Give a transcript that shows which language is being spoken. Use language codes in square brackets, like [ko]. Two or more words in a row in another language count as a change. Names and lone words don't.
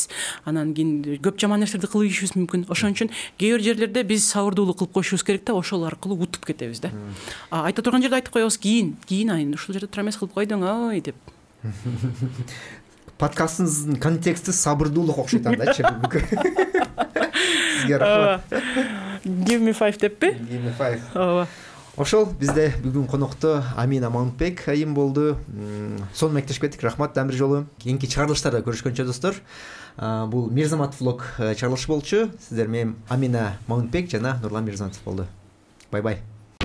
[ky] Анан кийин көп жаман нерселерди кылып ийишибиз мүмкүн. Ошон үчүн кээ бир жерлерде биз сабырдуулук кылып коюшубуз керек да, ошол аркылуу утуп кетебиз да. Айта турган жерде айтып коебуз, кийин айын ушул жерде тура эмес кылып койдуң ой деп. Подкастыңыздын контексти сабырдуулук окшойт андачы. Сизге рахмат. [en] Give me 5 деппи? Give me 5. [ky] Ооба. Ошол бизде бүгүн конокто Амина Мамытбек айым болду. Сонун маектешип кеттик. Рахмат дагы бир жолу. Кийинки чыгарылыштарда көрүшкөнчө достор. Бул Мирзаматов влог чыгарылышы болчу. Сиздер менен Амина Мамытбек жана Нурлан Мирзаматов болду. [en] Bye bye.